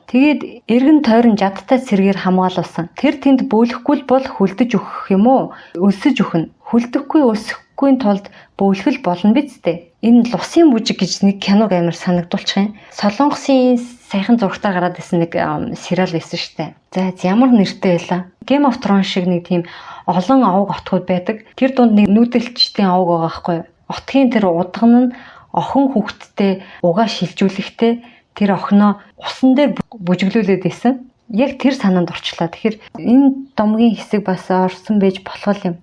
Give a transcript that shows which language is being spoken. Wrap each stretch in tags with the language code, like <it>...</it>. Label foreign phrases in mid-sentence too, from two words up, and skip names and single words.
<mn>Тэгээд эргэн тойрон жадтай сэргээр хамгаалуулсан. Тэр тэнд бөөлөхгүй бол хөлдөж өгөх юм уу? Өлсөж өгнө. Хөлдөхгүй өсөхгүй тулд бөөлгөл болно биз дээ. Энэ лусын бүжиг гэж нэг киног амар санагдуулчих юм. Солонгосын саяхан зургатаар гараад ирсэн нэг сериал байсан штэ. За ямар нэртэй байлаа? Game of Thrones шиг нэг тийм олон овог отгууд байдаг. Тэр дунд нэг нүүдэлчдийн овог байгаа байхгүй юу? Отгийн тэр удган нь охин хүүхэдтэй угаа шилжүүлэхдээ тэр охиноо усан дээр бүжиглүүлээд байсан. Яг тэр санаанд орчлоо. Тэгэхээр энэ домгийн хэсэг бас орсон байж болох юм.</mn>